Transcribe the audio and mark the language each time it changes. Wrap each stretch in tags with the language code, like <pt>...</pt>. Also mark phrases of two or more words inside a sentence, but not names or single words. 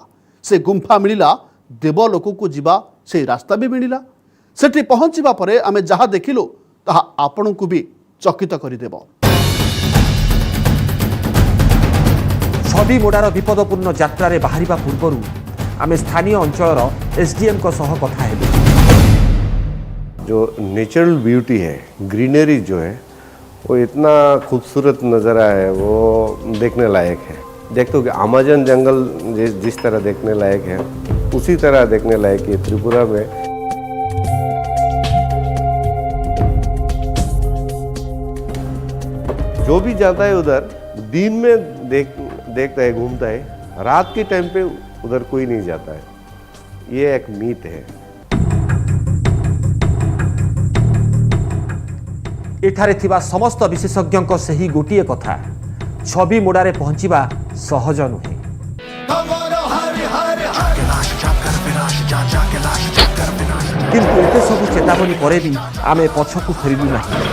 <or>ସେ ଗୁମ୍ଫା ମିଳିଲା, ଦେବଲୋକକୁ ଯିବା ସେହି ରାସ୍ତା ବି ମିଳିଲା। ସେଠି ପହଞ୍ଚିବା ପରେ ଆମେ ଯାହା ଦେଖିଲୁ ତାହା ଆପଣଙ୍କୁ ବି ଚକିତ କରିଦେବ। ଛବିମୁଡ଼ାର ବିପଦପୂର୍ଣ୍ଣ ଯାତ୍ରାରେ ବାହାରିବା ପୂର୍ବରୁ ଆମେ ସ୍ଥାନୀୟ ଅଞ୍ଚଳର ଏସଡିଏମଙ୍କ ସହ କଥା ହେଲୁ।</or> <hi>जो</hi> <en>natural beauty</en> <hi>है, ग्रीनरी जो है वो इतना खूबसूरत नज़ारा है, वो देखने लायक है। देखते हो कि अमेज़न जंगल जिस तरह देखने लायक है, उसी तरह देखने लायक है त्रिपुरा में। जो भी जाता है उधर दिन में देखता है, घूमता है, रात के टाइम पे उधर कोई नहीं जाता है। ये एक मीथ है।</hi> <or>ଏଠାରେ ଥିବା ସମସ୍ତ ବିଶେଷଜ୍ଞଙ୍କ ସେହି ଗୋଟିଏ କଥା, ଛବିମୁଡ଼ାରେ ପହଞ୍ଚିବା ସହଜ ନୁହେଁ। କିନ୍ତୁ ଏତେ ସବୁ ଚେତାବନୀ ପରେ ବି ଆମେ ପଛକୁ ଫେରିଲୁ ନାହିଁ।</or>